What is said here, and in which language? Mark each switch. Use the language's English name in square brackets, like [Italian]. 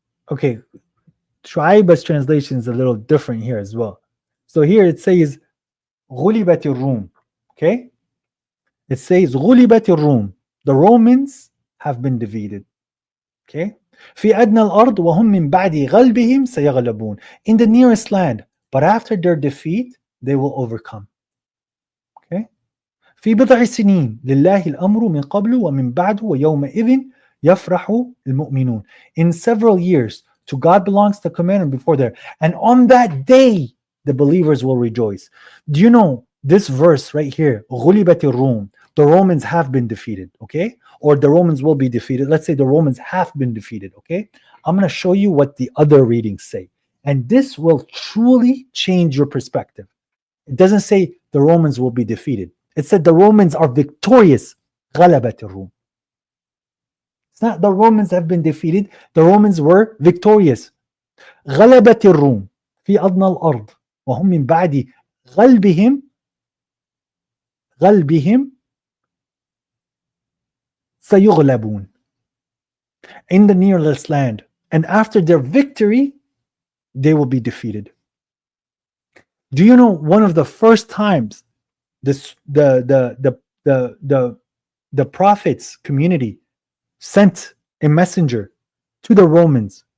[English] Okay, Shu'aib's translation is a little different here as well. So here it says [Arabic] غُلِبَتِ الرُّوم. [English] Okay, it says غُلِبَتِ الرُّوم. The Romans have been defeated. Okay. [Arabic] في أدنى الأرض وهم من بعد غلبهم سيغلبون. [English] In the nearest land, but after their defeat, they will overcome. Okay. [Arabic] في بضع سنين لله الأمر من قبل ومن بعد ويومئذ يفرح المؤمنون. [English] In several years, to God belongs the command before there. And on that day, the believers will rejoice. Do you know this verse right here? [Arabic] غُلِبَتِ الرُّوم. [English] The Romans have been defeated, okay? Or the Romans will be defeated. Let's say the Romans have been defeated, okay? I'm going to show you what the other readings say. And this will truly change your perspective. It doesn't say the Romans will be defeated. It said the Romans are victorious. [Arabic] غَلَبَتِ الرُّوم. [English] It's not the Romans have been defeated. The Romans were victorious. [Arabic] غَلَبَتِ الرُّوم في أدنى الأرض وهم من بعد غلبهم سيغلبون. [English] In the nearest land, and after their victory, they will be defeated. Do you know one of the first times this the prophets community sent a messenger to the Romans?